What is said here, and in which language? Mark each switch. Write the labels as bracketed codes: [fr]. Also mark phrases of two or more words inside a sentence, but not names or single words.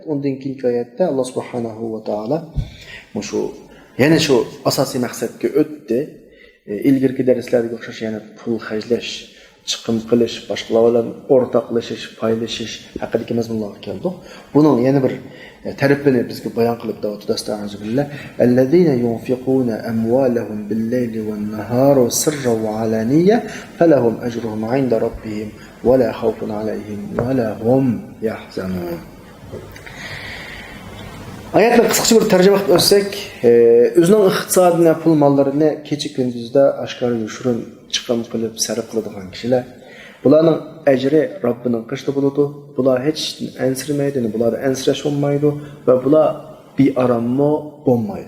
[uz] Undan keyingi oyatda Alloh [ar] سبحانه وتعالى [uz] yana shu asosiy maqsadga o'tdi. Ilgirki darslarga o'xshash yana pul xarjlash, chiqim qilish, boshqalar bilan o'rtoqlashish, paylashish haqidagi mazmunlarga keldik. Buning yana bir tarafini bizga bayon qilib davomida astag'firullah. [ar] الذين ينفقون أموالهم بالليل والنهار سرا وعلانية فلهم أجرهم عند ربهم ولا خوف عليهم ولا هم يحزنون. [uz] Oyatni qisqacha bir tarjima qilib o'tsak, o'zining iqtisodini, pul mollarini kecha kunduzda oshkor yoshirin chiqim qilib sarf qiladigan kishilar, bularning ajri Robbining qishda bo'ladi. Bular hech ansirmaydi, bular ansirash olmaydi va bular bearammo bo'lmaydi.